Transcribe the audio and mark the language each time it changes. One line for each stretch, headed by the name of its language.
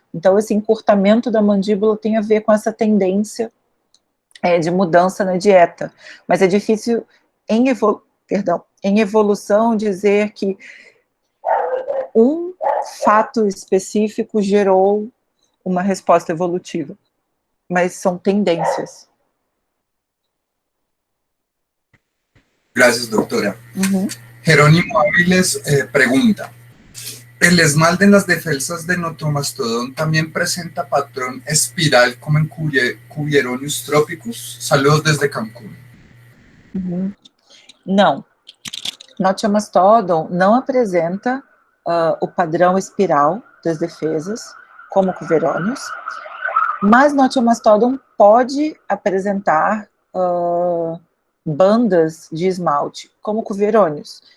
Portuguese: Então, esse encurtamento da mandíbula tem a ver com essa tendência de mudança na dieta, mas é difícil, em evolução, dizer que um fato específico gerou uma resposta evolutiva, mas são tendências.
Spanish: Gracias, doctora. Jerónimo Áviles pregunta, ¿el esmalte en las defensas de Notomastodon también presenta patrón espiral como en Cuvieronius tropicus? Saludos desde Cancún.
Portuguese: Não. Notomastodon não apresenta o padrão espiral das defesas, como Cuvieronius, mas Notomastodon pode apresentar bandas de esmalte, como Cuvieronius.